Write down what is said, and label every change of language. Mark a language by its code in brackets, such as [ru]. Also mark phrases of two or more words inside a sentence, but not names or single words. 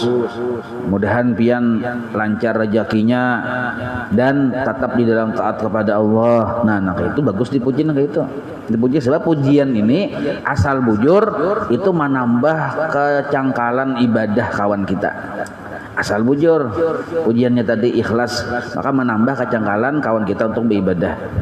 [bjn] Mudahan pian lancar rezekinya dan tetap di dalam taat kepada Allah. Nah, itu bagus dipuji itu. Dipuji sebab pujian ini asal bujur itu menambah kecangkalan ibadah kawan kita. Asal bujur pujiannya tadi ikhlas, maka menambah kecangkalan kawan kita untuk beribadah.